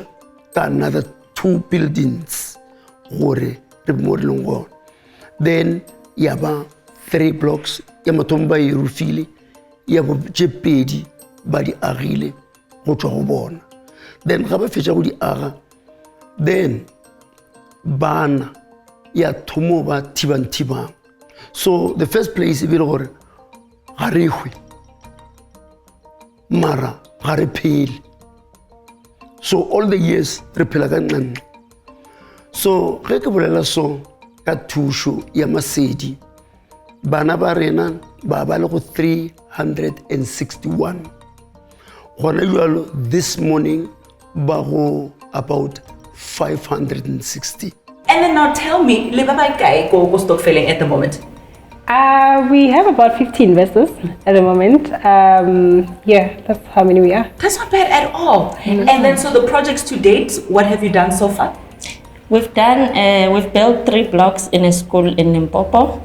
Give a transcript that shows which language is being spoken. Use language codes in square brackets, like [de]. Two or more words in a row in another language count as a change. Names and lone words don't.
[nso] ka [en] another 2 buildings [nso] gore re mo re leng gona then ya ba 3 blocks ya mathomo ba e roofile ya bo tše pedi ba di agile go tswa go bona then ga ba fetša go di aga then bana ya thomo ba thibang [en] so the first place [nso] e be le gore ga re hwe mara ga re phele [en] so all the years [nso] re phela ka nqanqe so ge ke bolela so ka thušo ya Masedi bana ba rena ba ba le go 361 gona jalo [en] this morning [nso] ba go about 560. [en] And then now tell me, [nso] le ba ba kae go stokfeleng [en] at the moment? We have about 50 investors at the moment. Yeah, that's how many we are. That's not bad at all. And then so the projects to date, what have you done so far? We've built 3 blocks in a school in Limpopo.